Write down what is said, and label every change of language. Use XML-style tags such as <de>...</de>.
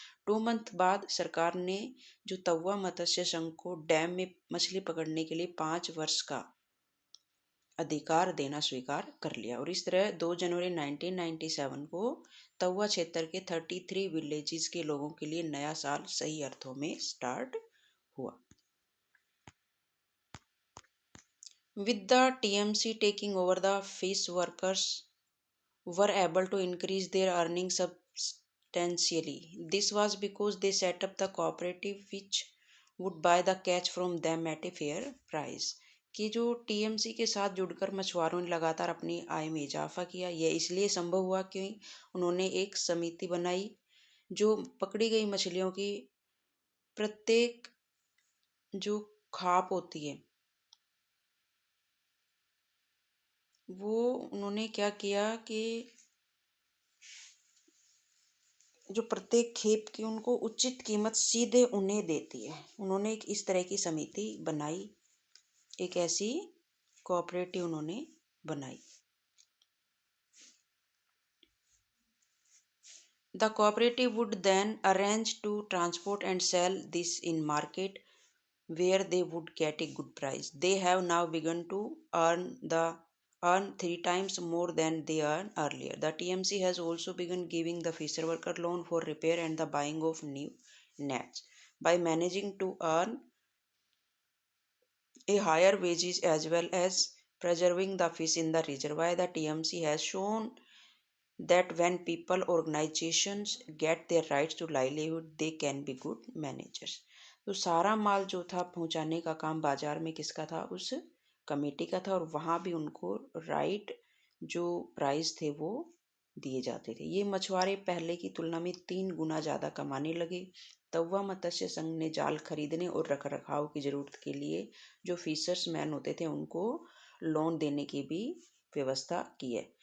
<hi>2 month बाद सरकार ने जो तवा मत्स्य संघ को डैम में मछली पकड़ने के लिए 5 वर्ष का अधिकार देना स्वीकार कर लिया, और इस तरह 2 जनवरी 1997 को तवा क्षेत्र के 33 विलेजेस के लोगों के लिए नया साल सही अर्थों में स्टार्ट हुआ।</hi> <en>With the TMC taking over, the fish workers were able to increase their earnings substantially. This was because they set up the cooperative which would buy the catch from them at a fair price.</en> <hi>कि जो TMC के साथ जुड़कर मछुआरों ने लगातार अपनी आय में इजाफा किया। यह इसलिए संभव हुआ कि उन्होंने एक समिति बनाई जो पकड़ी गई मछलियों की प्रत्येक जो खाप होती है वो उन्होंने क्या किया कि जो प्रत्येक खेप की उनको उचित कीमत सीधे उन्हें देती है। उन्होंने एक इस तरह की समिति बनाई, एक ऐसी कोऑपरेटिव उन्होंने बनाई।</hi> <en>The cooperative would then arrange to transport and sell this in market where they would get a good price. They have now begun to earn 3 times more than they earned earlier. The TMC has also begun giving the fisher worker loan for repair and the buying of new nets. By managing to earn a higher wages as well as preserving the fish in the reservoir, the TMC has shown that when people organizations get their rights to livelihood, they can be good managers.</en> <hi>तो सारा माल जो था पहुंचाने का काम बाजार में किसका था? उस कमेटी का था, और वहां भी उनको राइट जो प्राइस थे वो दिए जाते थे। ये मछुआरे पहले की तुलना में 3 गुना ज़्यादा कमाने लगे। तवा मत्स्य संघ ने जाल खरीदने और रख रखाव की ज़रूरत के लिए जो फिशर्स मैन होते थे उनको लोन देने की भी व्यवस्था की है।</hi>